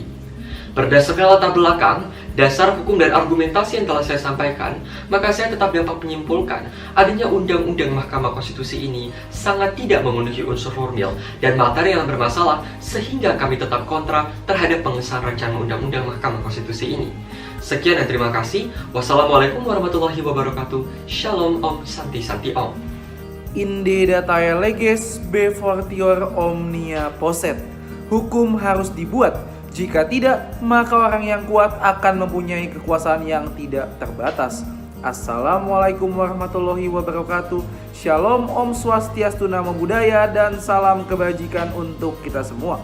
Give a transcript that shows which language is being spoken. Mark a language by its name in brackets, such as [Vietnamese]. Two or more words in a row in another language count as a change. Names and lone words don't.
[Indonesian] Berdasarkan latar belakang, dasar hukum dan argumentasi yang telah saya sampaikan, maka saya tetap dapat menyimpulkan adanya undang-undang Mahkamah Konstitusi ini sangat tidak memenuhi unsur formil dan materi yang bermasalah, sehingga kami tetap kontra terhadap pengesahan rancangan undang-undang Mahkamah Konstitusi ini. Sekian dan terima kasih. [Arabic] والسلام عليكم ورحمة الله وبركاته. [Balinese] Shalom Om Santi Santi Om. [Latin] Inde datae leges be fortior omnia posset. [Indonesian] Hukum harus dibuat. Jika tidak, maka orang yang kuat akan mempunyai kekuasaan yang tidak terbatas. [Arabic] السلام عليكم ورحمة الله وبركاته. [Indonesian] Shalom [Balinese] Om Swastiastu [Pali] Namo Buddhaya [Indonesian] dan salam kebajikan untuk kita semua.